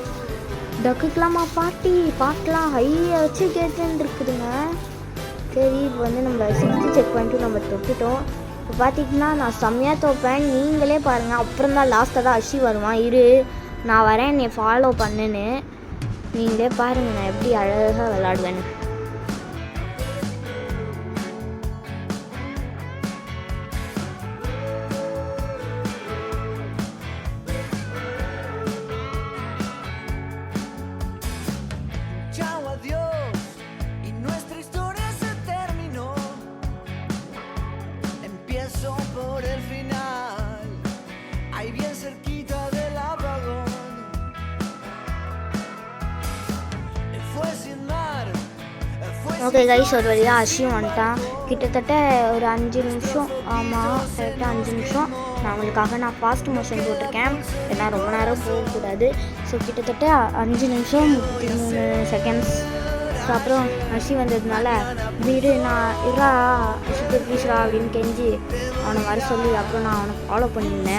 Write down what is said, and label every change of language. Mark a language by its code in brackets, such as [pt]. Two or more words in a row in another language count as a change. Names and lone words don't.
[ta] டக்குக்கலாமா பாட்டெலாம் ஹையாக வச்சு கேட்டுன்னு இருக்குதுங்க. சரி இப்போ வந்து நம்ம 6th செக் பண்ணிட்டு நம்ம தொட்டுட்டோம். இப்போ பார்த்திங்கன்னா நான் செம்மையாக தோப்பேன், நீங்களே பாருங்கள். அப்புறம் தான் லாஸ்ட்டாக தான் அஷி வருவான். இரு நான் வரேன், என்னை ஃபாலோ பண்ணுன்னு. நீங்களே பாருங்கள் நான் எப்படி அழகாக விளாடுவேன்னு. [es] Chao, adiós, y nuestra historia se terminó. Empiezo por el final, ahí bien cerquita del apagón. Fue sin mar, fue sin [en] okay guys, [ta] ஒரு வழியாக அஷியும் வந்துட்டான். கிட்டத்தட்ட ஒரு 5 நிமிஷம், ஆமாம் கரெக்டாக 5 நிமிஷம். நான் அவங்களுக்காக நான் [en] fast motion [ta] போட்டிருக்கேன், ஏன்னா ரொம்ப நேரம் போகக்கூடாது. ஸோ கிட்டத்தட்ட 5 நிமிஷம் 33 செகண்ட்ஸ். ஸோ அப்புறம் அஷி வந்ததுனால வீடு நான் இருறா அஷிக்கு ப்ளீஸ்ரா அப்படின்னு கெஞ்சி அவனை வர சொல்லி அப்புறம் நான் அவனை ஃபாலோ பண்ணியிருந்தேன்.